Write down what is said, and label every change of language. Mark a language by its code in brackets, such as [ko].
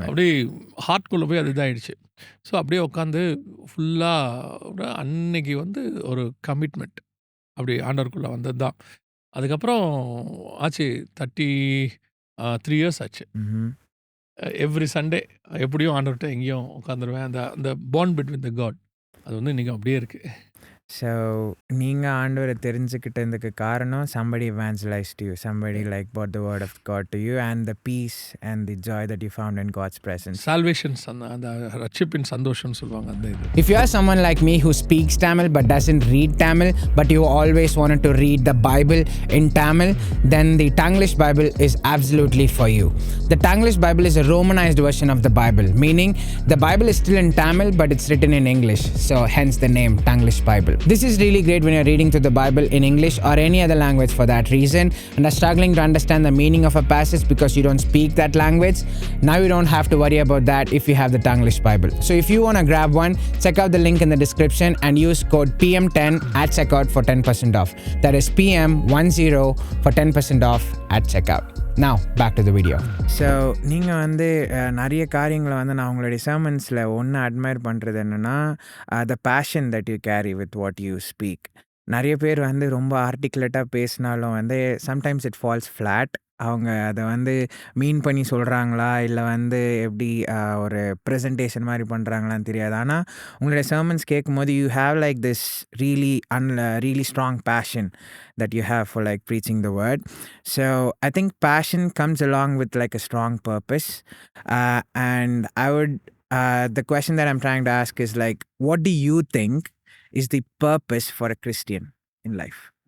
[ta] அப்படியே ஹார்ட்குள்ளே போய் அது இதாகிடுச்சு. ஸோ அப்படியே உட்காந்து ஃபுல்லாக அன்னைக்கு வந்து ஒரு கமிட்மெண்ட் அப்படி ஆண்டவருக்குள்ளே வந்தது தான். அதுக்கப்புறம் ஆச்சு 33 இயர்ஸ் ஆச்சு. ம்ஹ்ம். எவ்ரி சண்டே எப்படியும் ஆண்டவர்கிட்ட எங்கேயும் உட்காந்துருவேன். அந்த அந்த [en] bond between the God [ta] அது வந்து இன்றைக்கி அப்படியே இருக்குது. [en] So [ta] நீங்க ஆண்டவரை தெரிஞ்சுக்கிட்டதுக்கு காரணம் [en] somebody evangelized you, somebody like brought the word of God to you and the peace and the joy that you found in God's presence. [ta] சால்வேஷன்ஸ் அந்த அந்த ரட்சிப்பின் சந்தோஷம்னு சொல்லுவாங்க அந்த இது. [en] If you are someone like me who speaks Tamil but doesn't read Tamil, but you always wanted to read the Bible in Tamil, then the Tanglish Bible is absolutely for you. The Tanglish Bible is a Romanized version of the Bible, meaning the Bible is still in Tamil but it's written in English, so hence the name Tanglish Bible. This is really great when you're reading through the Bible in English or any other language for that reason and are struggling to understand the meaning of a passage because you don't speak that language. Now you don't have to worry about that if you have the Tanglish Bible. So if you want to grab one, check out the link in the description and use code PM10 at checkout for 10% off. That is PM10 for 10% off at checkout. Now back to the video. [ta] So நீங்கள் வந்து நிறைய காரியங்களை வந்து நான் உங்களுடைய சர்மன்ஸில் ஒன்று admire பண்ணுறது என்னென்னா [en] The passion that you carry with what you speak. [ta] நிறைய பேர் வந்து ரொம்ப ஆர்டிகுலேட்டாக பேசினாலும் வந்து [en] Sometimes it falls flat. [ta] அவங்க அதை வந்து மீன் பண்ணி சொல்கிறாங்களா இல்லை வந்து எப்படி ஒரு ப்ரெசன்டேஷன் மாதிரி பண்ணுறாங்களான்னு தெரியாது. ஆனால் உங்களுடைய சர்மன்ஸ் கேட்கும்போது [en] You have like this really strong passion that you have for like preaching the word. So I think passion comes along with like a strong purpose. And I would the question that I'm trying to ask is like, what do you think is the purpose for a Christian in life?